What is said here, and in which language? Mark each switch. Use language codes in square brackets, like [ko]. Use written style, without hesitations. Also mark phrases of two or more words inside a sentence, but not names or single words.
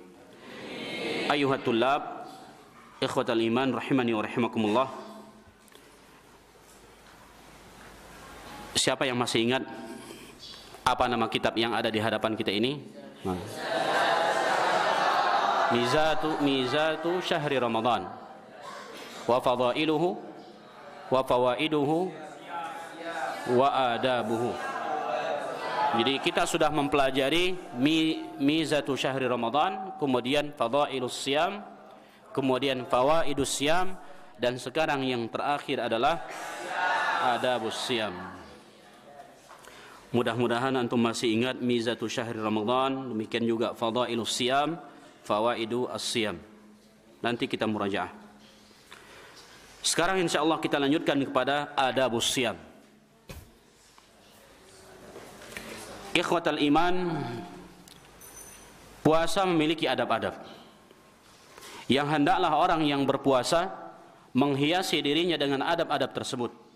[ar] أيها الطلاب، إخوة الإيمان رحمني و رحمكم الله. [id] Siapa yang masih ingat Apa nama kitab yang ada di hadapan kita ini? [ar] ميزة شهر رمضان و فضائله و فوائده و آدابه. [id] Jadi kita sudah mempelajari [ar] ميزة شهر رمضان, [id] kemudian [ar] فضائل الصيام, [id] kemudian [ar] فوائد الصيام, [id] dan sekarang yang terakhir adalah [ar] آداب الصيام. [id] Mudah-mudahan antum masih ingat [ar] ميزة شهر رمضان, [id] demikian juga [ar] فضائل الصيام، فوائد الصيام. [id] Nanti kita murajaah. Sekarang insyaallah kita lanjutkan kepada [ar] آداب الصيام. إخوة الإيمان, [id] puasa memiliki adab-adab yang hendaklah orang yang berpuasa menghiasi dirinya dengan adab-adab tersebut.